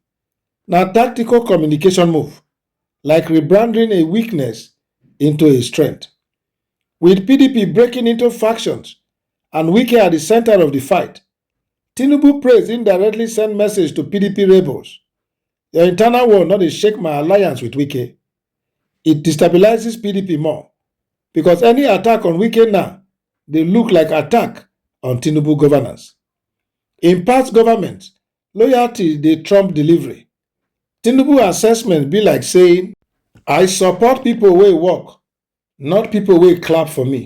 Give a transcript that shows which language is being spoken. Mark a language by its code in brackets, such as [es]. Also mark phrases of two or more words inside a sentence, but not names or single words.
[pcm] Na tactical communication move, like rebranding a weakness into a strength. With PDP breaking into factions and Wike at the center of the fight, Tinubu praise indirectly send message to PDP rebels. Your internal war not dey shake my alliance with Wike. It destabilizes PDP more because any attack on Wike now dey look like attack on Tinubu governance. In past government, loyalty dey trump delivery. Tinubu assessment be like saying, I support people wey work, not people wey clap for me.